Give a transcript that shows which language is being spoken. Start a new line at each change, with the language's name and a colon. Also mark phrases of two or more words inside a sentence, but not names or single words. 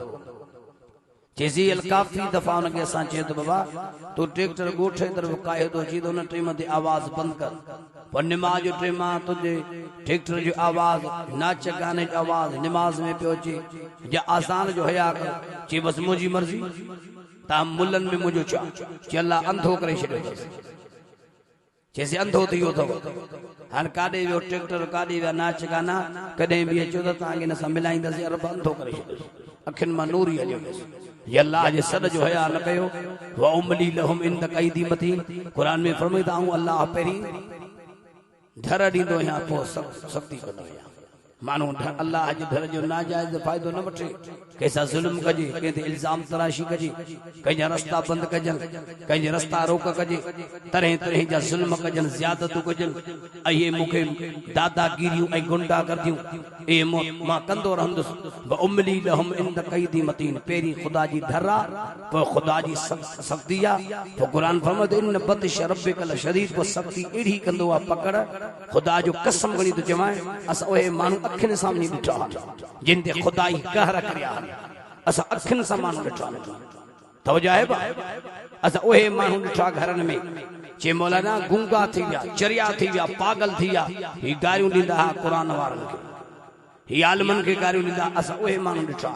Sindhi: चइसी काफ़ी दफ़ा हुनखे असां चयो त बाबा तूं ट्रैक्टर ॻोठ जे तरफ़ कायो थो अची त हुन टाइम ते आवाज़ बंदि कर पोइ निमाज़ जो टाइम आहे तुंहिंजे ट्रैक्टर जो आवाज़ नाच गाने जो आवाज़ निमाज़ में पियो अचे या आज़ान जो हया कर चई बसि मुंहिंजी मर्ज़ी तव्हां मुलनि में मुंहिंजो चओ चई अल्लाह अंधो करे छॾियो चइसी अंधो थी वियो अथव हाणे काॾे वियो ट्रैक्टर काॾे विया नाच गाना कॾहिं बि अचो त तव्हांखे हिन सां मिलाईंदासीं अरब अंधो करे छॾियोसीं अखियुनि मां नूर ई हलियो वियुसि ये अल्लाह जे सॾ जो हया न कयो
Arabic: وأملي لهم إن كيدي متين
Sindhi: क़ुर में फरमाईंदा आहियूं अल्लाह पहिरीं धर ॾींदो आहियां पोइ सख़्ती कंदो आहियां माण्हू अल्लाह जे धर जो नाजाइज़ फ़ाइदो न वठे कैसा जुल्म कजे, कंहिं ते इल्ज़ाम तराशी कजे, कंहिंजा रस्ता बंद कजन, कंहिंजे रस्ता रोक कजे, तरह तरह जा जुल्म कजन, ज़ियादतूं कजन, ऐं मूंखे दादागिरियूं ऐं गुंडागर्दियूं ए मां कंदो रहंदुसि।
Arabic: وأملي لهم إن كيدي متين,
Sindhi: पहिरीं ख़ुदा जी धर आहे, पोइ ख़ुदा जी सख़्ती आहे, पोइ क़ुर फरमाए
Arabic: إن بطش ربك
Sindhi: लशदीद, पोइ सख़्ती अहिड़ी कंदो आहे पकड़, ख़ुदा जो कसम खणी थो चवां, असां उहे माण्हू अखियुनि साम्हूं ॾिठा जिन ते ख़ुदा ई कहर करिया, असां अखियुनि सां माण्हू ॾिठा तवजो आहे बा, असां उहे माण्हू ॾिठा घरनि में जे मौलाना गूंगा थी विया, चरिया थी विया, पागल थी विया, ही गारियूं ॾींदा हुआ क़ुर वारनि खे, ही आलमनि खे गारियूं ॾींदा, असां उहे माण्हू ॾिठा।